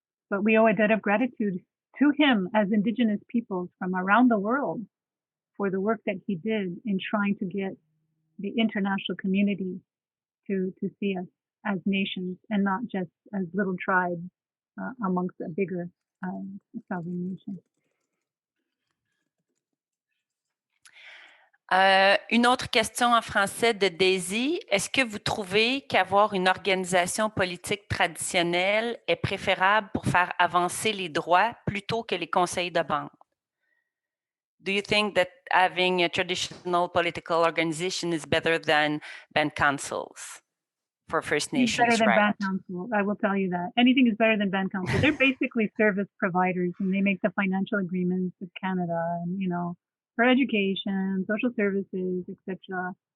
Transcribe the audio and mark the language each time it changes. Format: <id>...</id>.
<en>but we owe a debt of gratitude to him as Indigenous peoples from around the world for the work that he did in trying to get the international community to see us as nations and not just as little tribes amongst a bigger sovereign nation.</en> <fr>Une autre question en français de Daisy. Est-ce que vous trouvez qu'avoir une organisation politique traditionnelle est préférable pour faire avancer les droits plutôt que les conseils de bande?</fr> <en>Do you think that having a traditional political organization is better than band councils for First Nations rights? Better than band council, I will tell you that. Anything is better than band council. They're basically service providers, and they make the financial agreements with Canada, and for education, social services, etc.</en>